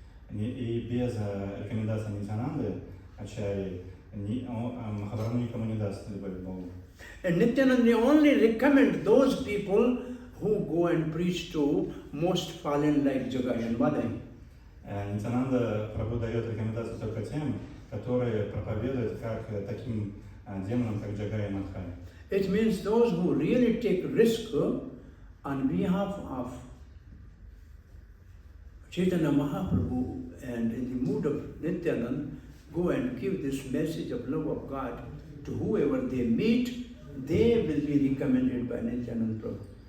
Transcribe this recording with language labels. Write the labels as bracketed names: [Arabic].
[Russian] И без рекомендации Нитянанды, Ачарьи, Махапрабху никому не даст любовь к Богу. [English] And Nityananda only recommend those people who go and preach to most fallen like Jagai and Madai. [Russian] Нитянанда Прабху дает рекомендации только тем, которые проповедуют как таким демонам, как Джагай и Мадхай. [English] It means those who really take risk on behalf of Chaitanya Mahaprabhu and in the mood of Nityananda, go and give this message of love of God to whoever they meet, they will be recommended by Nityananda Prabhu.